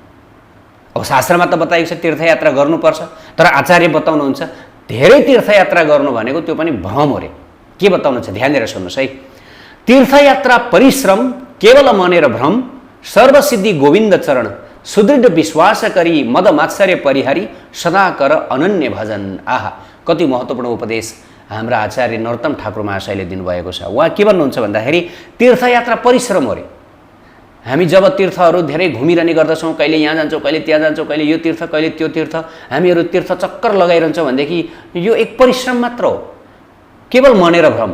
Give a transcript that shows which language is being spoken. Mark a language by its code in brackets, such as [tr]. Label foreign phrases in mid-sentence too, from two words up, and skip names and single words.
[ne] अब शास्त्रमा त बताइएको छ तीर्थयात्रा गर्नुपर्छ, तर आचार्य बताउनुहुन्छ धेरै तीर्थयात्रा गर्नु भनेको त्यो पनि भ्रम हो रे। के बताउनुहुन्छ ध्यान दिएर सुन्नुहोस् है। [bn] তীর্থযাত্রা পরিশ্রম কেবল মনের ভ্রম, সর্বসিদ্ধি গোবিন্দ চরণ, সুদৃঢ় বিশ্বাস করি মদ মাৎসর্য পরিহারি, সদা কর অনন্য ভজন। [ne] आहा, कति महत्त्वपूर्ण उपदेश हाम्रा आचार्य नरोत्तम ठाकुर महाशयले दिनुभएको छ। उहाँ के भन्नुहुन्छ भन्दाखेरि तीर्थयात्रा परिश्रम हो रे। हामी जब तीर्थहरू धेरै घुमिरहने गर्दछौँ, कहिले यहाँ जान्छौँ, कहिले त्यहाँ जान्छौँ, कहिले यो तीर्थ, कहिले त्यो तीर्थ, हामीहरू तीर्थ चक्कर लगाइरहन्छौँ भनेदेखि यो एक परिश्रम मात्र हो, [bn] কেবল মনের ভ্রম।